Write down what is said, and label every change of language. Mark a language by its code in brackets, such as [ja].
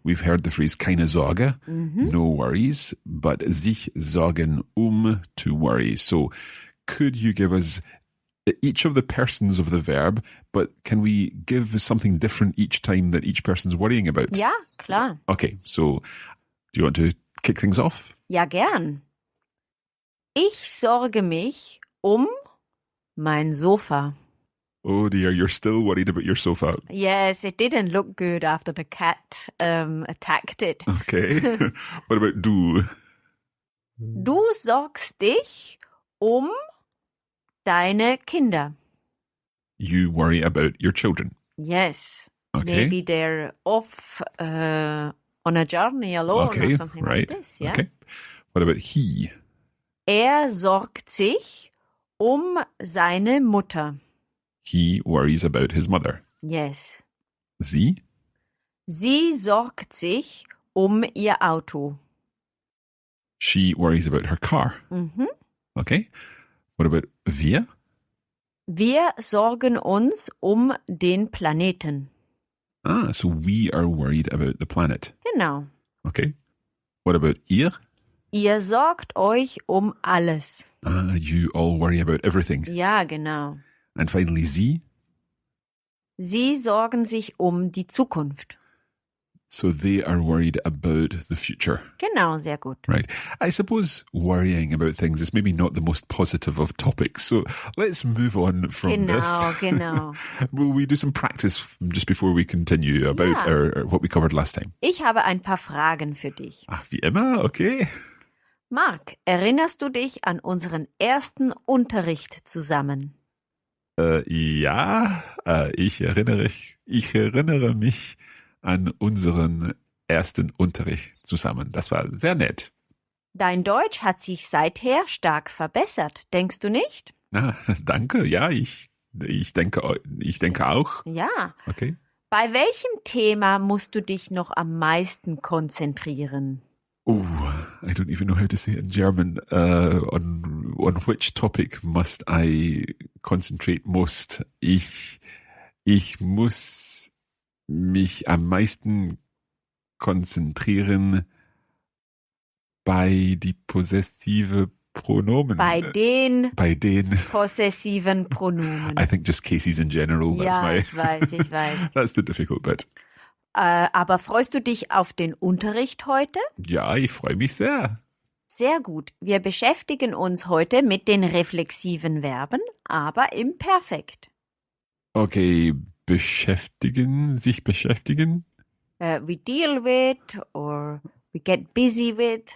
[en] We've heard the phrase [de] keine Sorge, [en] no worries, but [de] sich sorgen [en] to worry. So could you give us each of the persons of the verb, but can we give something different each time that each person's worrying about? [de] Ja, klar. [en] Okay, so do you want to kick things off? [de] Ja, gern. Ich sorge mich um mein Sofa. [en] Oh dear, you're still worried about your sofa. Yes, it didn't look good after the cat attacked it. Okay. What about du? [de] Du sorgst dich um deine Kinder. [en] You worry about your children. Yes. Okay. Maybe they're off on a journey alone or something right. like this. Yeah? Okay. What about he? [de] Sorgt sich um seine Mutter. [en] He worries about his mother. Yes. [de] Sie? Sie sorgt sich um ihr Auto. [en] She worries about her car. Okay. What about wir? [de] Wir sorgen uns um den Planeten. [en] So we are worried about the planet. [de] Genau. [en] Okay. What about ihr? [de] Ihr sorgt euch um alles. [en] You all worry about everything. [de] Ja, genau. [en] And finally, sie? [de] Sie sorgen sich um die Zukunft. [en] So they are worried about the future. [de] Genau, sehr gut. [en] Right. I suppose worrying about things is maybe not the most positive of topics. So let's move on from this. [de] Genau. [en] Will we do some practice just before we continue about our what we covered last time? [de] Ich habe ein paar Fragen für dich. Ach, wie immer, okay. Marc, erinnerst du dich an unseren ersten Unterricht zusammen? Ja, ich erinnere mich an unseren ersten Unterricht zusammen. Das war sehr nett. Dein Deutsch hat sich seither stark verbessert, denkst du nicht? Danke, ja, ich denke auch. Ja. Okay. Bei welchem Thema musst du dich noch am meisten konzentrieren? [en] Oh, I don't even know how to say it in German. On which topic must I concentrate most? [de] Ich muss mich am meisten konzentrieren bei die possessive Pronomen. Bei den possessiven Pronomen. [en] I think just cases in general. [de] Ich weiß. [en] That's the difficult bit. [de] Aber freust du dich auf den Unterricht heute? Ja, ich freue mich sehr. Sehr gut. Wir beschäftigen uns heute mit den reflexiven Verben, aber im Perfekt. Okay, sich beschäftigen. [en] We deal with or we get busy with.